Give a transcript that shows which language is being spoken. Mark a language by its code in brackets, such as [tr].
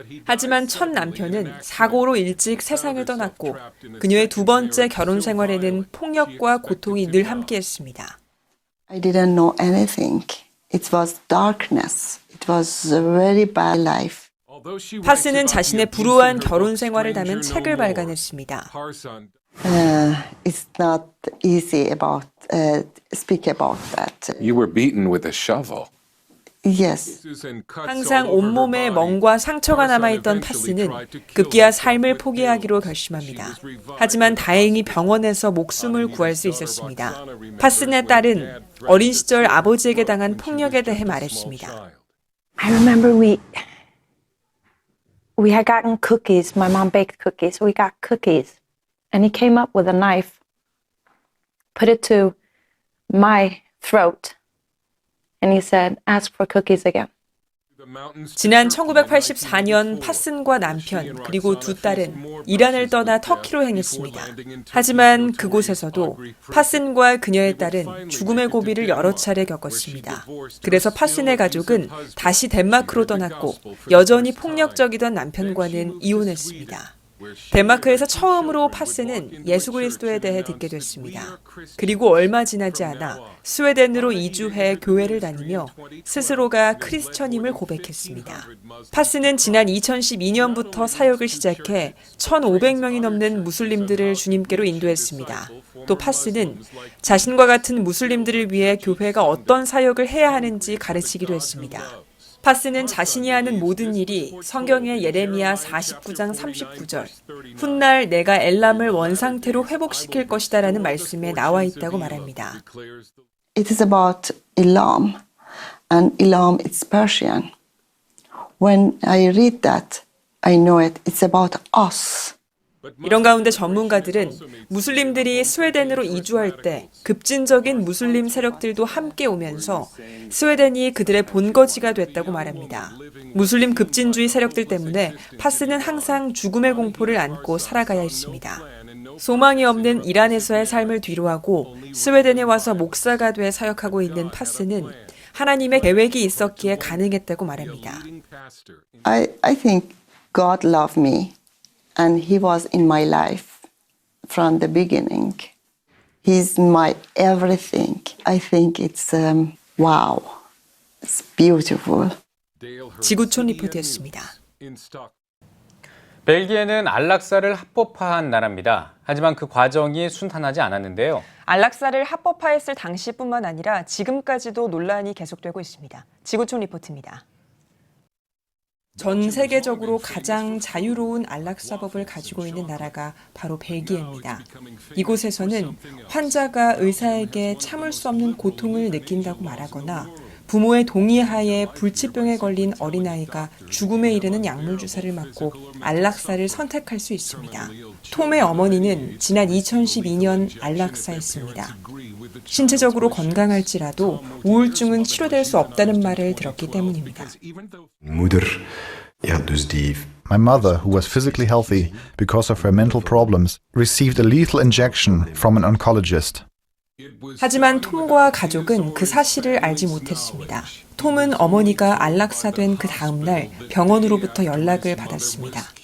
[ko] 하지만 첫 남편은 사고로 일찍 세상을 떠났고 그녀의 두 번째 결혼 생활에는 폭력과 고통이 늘 함께했습니다. [en] I didn't know anything. It was darkness. It was a very bad life. [ko] 파스는 자신의 불우한 결혼 생활을 담은 책을 발간했습니다. [en] It's not easy about speak about that. You were beaten with a shovel. Yes. [ko] 항상 온몸에 멍과 상처가 남아있던 파스는 급기야 삶을 포기하기로 결심합니다. 하지만 다행히 병원에서 목숨을 구할 수 있었습니다. 파슨의 딸은 어린 시절 아버지에게 당한 폭력에 대해 말했습니다. [en] I remember we had gotten cookies. My mom baked cookies. We got cookies. And he came up with a knife, put it to my throat, and he said, ask for cookies again. [ko] 지난 1984년 파슨과 남편 그리고 두 딸은 이란을 떠나 터키로 행했습니다. 하지만 그곳에서도 파슨과 그녀의 딸은 죽음의 고비를 여러 차례 겪었습니다. 그래서 파슨의 가족은 다시 덴마크로 떠났고 여전히 폭력적이던 남편과는 이혼했습니다. 덴마크에서 처음으로 파슨은 예수 그리스도에 대해 듣게 됐습니다. 그리고 얼마 지나지 않아 스웨덴으로 이주해 교회를 다니며 스스로가 크리스천임을 고백했습니다. 파슨은 지난 2012년부터 사역을 시작해 1,500명이 넘는 무슬림들을 주님께로 인도했습니다. 또 파슨은 자신과 같은 무슬림들을 위해 교회가 어떤 사역을 해야 하는지 가르치기도 했습니다. 파스는 자신이 하는 모든 일이 성경의 예레미야 49장 39절 훗날 내가 엘람을 원상태로 회복시킬 것이다라는 말씀에 나와 있다고 말합니다. [en] It is about Elam, and Elam is Persian. When I read that, I know it's about us. [ko] 이런 가운데 전문가들은 무슬림들이 스웨덴으로 이주할 때 급진적인 무슬림 세력들도 함께 오면서 스웨덴이 그들의 본거지가 됐다고 말합니다. 무슬림 급진주의 세력들 때문에 파스는 항상 죽음의 공포를 안고 살아가야 했습니다. 소망이 없는 이란에서의 삶을 뒤로하고 스웨덴에 와서 목사가 돼 사역하고 있는 파스는 하나님의 계획이 있었기에 가능했다고 말합니다. [en] I think God loved me. And he was in my life from the beginning. He's my everything. I think it's wow. It's beautiful. [ko] 지구촌 리포트였습니다. 벨기에는 안락사를 합법화한 나라입니다. 하지만 그 과정이 순탄하지 않았는데요. 안락사를 합법화했을 당시뿐만 아니라 지금까지도 논란이 계속되고 있습니다. 지구촌 리포트입니다. 전 세계적으로 가장 자유로운 안락사법을 가지고 있는 나라가 바로 벨기에입니다. 이곳에서는 환자가 의사에게 참을 수 없는 고통을 느낀다고 말하거나 부모의 동의하에 불치병에 걸린 어린아이가 죽음에 이르는 약물 주사를 맞고 안락사를 선택할 수 있습니다. 톰의 어머니는 지난 2012년 안락사했습니다. 신체적으로 건강할지라도 우울증은 치료될 수 없다는 말을 들었기 때문입니다. [en] My mother, who was physically healthy because of her mental problems, received a lethal injection from an oncologist. [ko] 하지만 톰과 가족은 그 사실을 알지 못했습니다. 톰은 어머니가 안락사된 그 다음 날 병원으로부터 연락을 받았습니다.